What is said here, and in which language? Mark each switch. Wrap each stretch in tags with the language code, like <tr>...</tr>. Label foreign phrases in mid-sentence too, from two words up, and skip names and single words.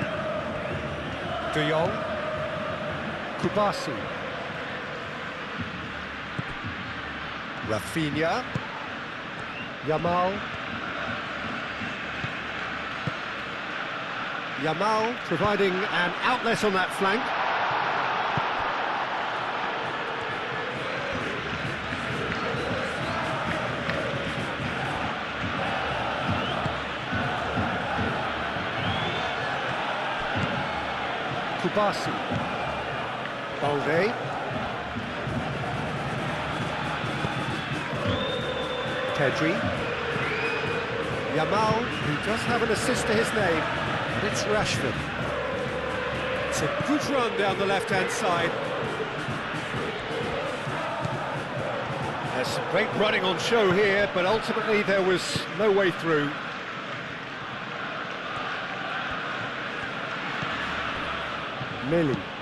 <en>De Jong. Kubasi. Rafinha. Yamal. Yamal providing an outlet on that flank. Kubasi. Balde. Pedri. Yamal, who does have an assist to his name, and it's Rashford. It's a good run down the left-hand side. There's some great running on show here, but ultimately there was no way through. Millie.</en>